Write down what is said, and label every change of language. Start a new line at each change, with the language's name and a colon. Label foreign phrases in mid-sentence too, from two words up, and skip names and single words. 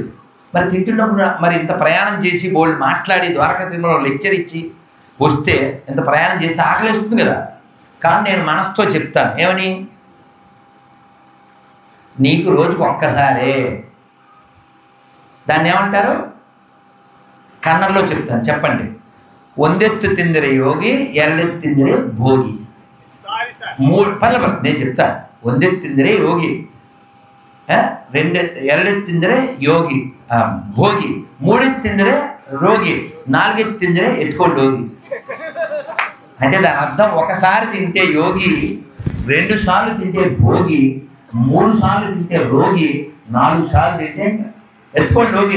Telugu: మరి తింటున్నప్పుడు మరి ఇంత ప్రయాణం చేసి బోల్డ్ మాట్లాడి ద్వారకా తిరుమలలో లెక్చర్ ఇచ్చి వస్తే ఇంత ప్రయాణం చేస్తే ఆకలిస్తుంది కదా. కానీ నేను మనసుతో చెప్తాను, ఏమని? నీకు రోజుకు ఒక్కసారే, దాన్ని ఏమంటారు కన్నడలో చెప్తాను, చెప్పండి.
Kannada: ಒಂದೆತ್ತು ತಿಂದರೆ ಯೋಗಿ, ಎರಡೆತ್ತು ತಿಂದರೆ ಭೋಗಿ.
Telugu: 3 పర్లేదు నేను చెప్తాను.
Kannada: ಒಂದೆತ್ತು ತಿಂದರೆ ಯೋಗಿ, ಎರಡೆತ್ತು ತಿಂದರೆ ಯೋಗಿ ಭೋಗಿ, 3 ತಿಂದರೆ ರೋಗಿ, 4 ತಿಂದರೆ ಎತ್ತುಕೊಂಡಿ ಯೋಗಿ.
Telugu: అంటే దాని అర్థం ఒకసారి తింటే యోగి, 2 సార్లు తింటే భోగి, 3 సార్లు తింటే రోగి, 4 సార్లు తింటే ఎత్తుకోండి యోగి.